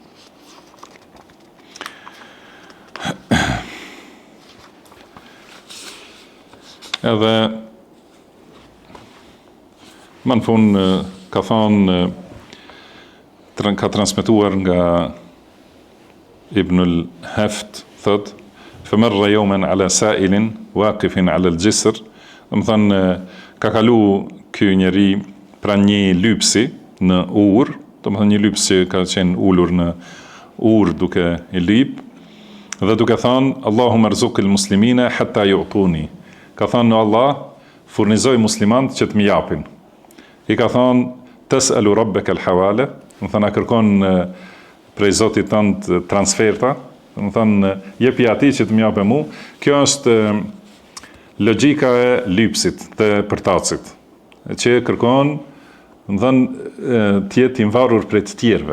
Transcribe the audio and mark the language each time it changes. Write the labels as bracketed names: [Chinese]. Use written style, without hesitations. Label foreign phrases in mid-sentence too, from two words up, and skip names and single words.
[Albanian] Edhe më në fund ka thonë, ka transmetuar nga Ibn al-Haft, thot, "Famarra [Arabic] يوما على سائل واقف على الجسر", [Albanian] do të thonë ka kalu ky njeri pranë një lypsi në urë, do të thonë një lyps që ka qenë ulur në urë duke i lip, dhe duke thënë: [Arabic] "اللهم ارزق المسلمين حتى يعطوني." [Albanian] Ka thënë: "Allah, furnizoj muslimanët që të më japin." I ka thënë: [Arabic] "تسأل ربك الحوالة", [Albanian] do të thonë kërkon prej Zotit tënd transferta, do të thonë jepi atij që të më japë mua. Kjo është logjika e lypsit të përtacit, që kërkon, do të thonë të jetë i varur prej të tjerëve.